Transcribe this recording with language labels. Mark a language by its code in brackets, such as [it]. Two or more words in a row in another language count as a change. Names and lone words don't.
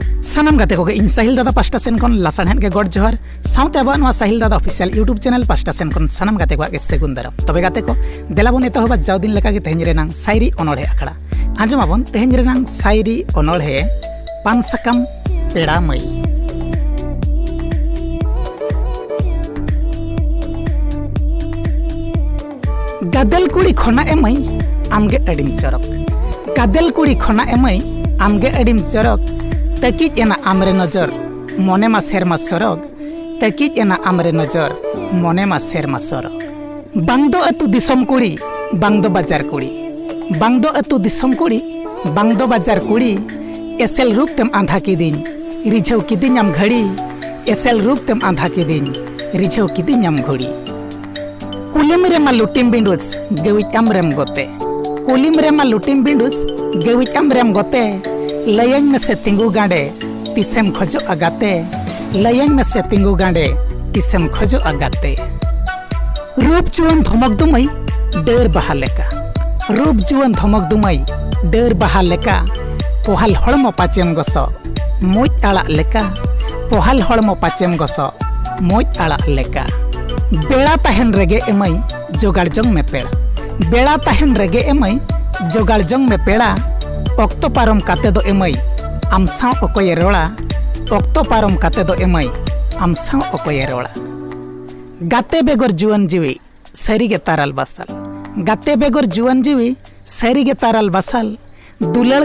[sat] सानाम गाते को इन साहिल दादा पास्टा सेन खन लासानहेन के गड जोहार साउते अब नवा साहिल दादा [en] official YouTube channel [sat] पास्टा सेन खन सानाम गाते को सेगुन दाराम तबे गाते को देलाबन एतहबा जाव दिन लेका के तेहन रेनांग सायरी अनोढ़े आखड़ा आंजमाबन तेहन रेनांग सायरी अनोढ़े पान साकाम पेड़ा मई। गादेल कुड़ी खना एमई आमगे अडिम चरक गादेल कुड़ी खना एमई आमगे अडिम चरक तकिज एना आमरे नजर मने मा सेरमा सरग तकिज एना आमरे नजर मने मा सेरमा सरग बांगदो अतु दिसम कुड़ी बांगदो बाजार कुड़ी बांगदो अतु दिसम कुड़ी बांगदो बाजार कुड़ी एसेल रूप तेम आंधा किदिन रिझव किदिन आम घड़ी एसेल रूप तेम आंधा किदिन रिझव किदिन आम घड़ी कुलिम रे मा लुटिम बिंडुज गेविच आमरेम गोते कुलिम रे मा लुटिम बिंडुज गेविच आमरेम गोते लयंग में से तिंगु गांडे तिसेम खोजो अगाते लयंग में से तिंगु गांडे तिसेम खोजो अगाते रूप जुवन धमक दुमई डेर बहा लेका रूप जुवन धमक दुमई डेर बहा लेका पोहाल हड़मो पाचेम गसो मोज आड़ा लेका पोहाल हड़मो पाचेम गसो मोज आड़ा लेका बेड़ा तहन रेगे एमई जोगाड़ जंग में पेड़ा बेड़ा तहन रेगे एमई जोगाड़ जंग में पेड़ा ऑक्टो पारम काते दो एमई आम साव ओकोये रोड़ा ऑक्टो पारम काते दो एमई आम साव ओकोये रोड़ा गाते बेगर जुवन जीवी सरीगे ताराल बसाल गाते बेगर जुवन जीवी सरीगे ताराल बसाल दुलड़